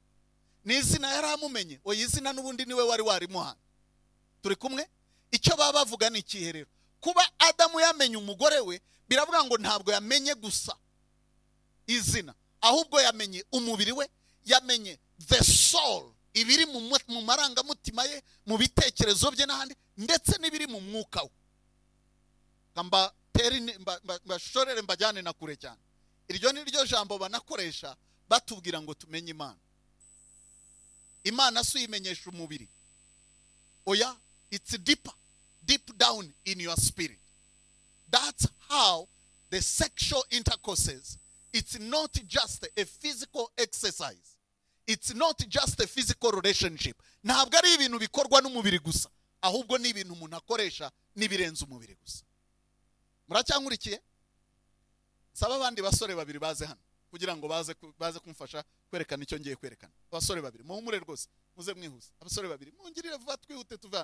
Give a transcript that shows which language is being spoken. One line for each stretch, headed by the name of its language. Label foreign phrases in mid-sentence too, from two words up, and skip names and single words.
Kinyarwanda: Ni izina yaramumenye, oya izina n'ubundi niwe wari warimuhana. Turi kumwe? Icyo baba bavuga ni ikiherero. Kuba Adamu yamenye umugore we, biravuga ngo ntabwo yamenye gusa izina, ahubwo yamenye umubiri we, yamenye
English: the soul,
Kinyarwanda: ibiri mu marangamutima ye, mu bitekerezo bye n'ahandi, ndetse n'ibiri mu mwuka we. Kamba mbashorere mbajyane na kure cyane. Iryo ni ryo jambo banakoresha batubwira ngo tumenye Imana. Imana si uyimenyesha umubiri. Oya,
English: it's deep down in your spirit. That's how the sexual intercourse, it's not just a physical exercise. It's not just a physical relationship.
Kinyarwanda: Ntabwo ari ibintu bikorwa n'umubiri gusa, ahubwo ni ibintu umuntu akoresha n'ibirenze umubiri gusa. Muracyankurikiye? Saba abandi basore babiri baze hano kugira ngo baze kumfasha kwerekana icyo ngiye kwerekana. Abasore babiri muhumure rwose, muze mwihuse. Abasore babiri mungirire vuba twihute tuvana.